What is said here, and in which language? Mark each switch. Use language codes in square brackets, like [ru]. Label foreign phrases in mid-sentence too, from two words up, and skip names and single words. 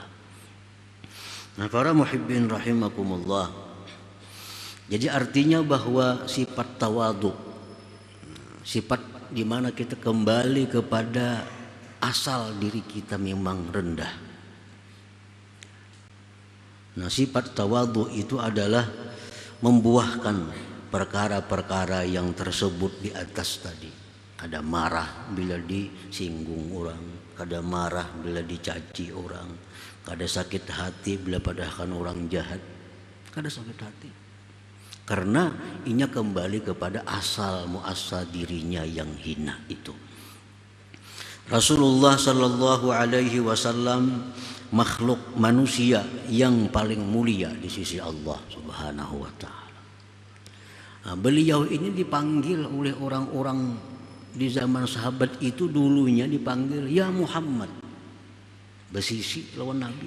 [id] Nah, [ar] para muhibbin rahimakumullah, [id] jadi artinya bahwa sifat tawadhu, sifat di mana kita kembali kepada asal diri kita memang rendah. Nah, sifat tawadhu itu adalah membuahkan perkara-perkara yang tersebut di atas tadi. Kada marah bila disinggung orang, kada marah bila dicaci orang, kada sakit hati bila padahkan orang jahat, kada sakit hati. Karena inya kembali kepada asal muasal dirinya yang hina itu. Rasulullah [ar] sallallahu alaihi wasallam [id] makhluk manusia yang paling mulia di sisi Allah [ar] Subhanahu wa ta'ala. [id] Nah, beliau ini dipanggil oleh orang-orang di zaman sahabat itu, dulunya dipanggil ya Muhammad. Bersisi lawan Nabi.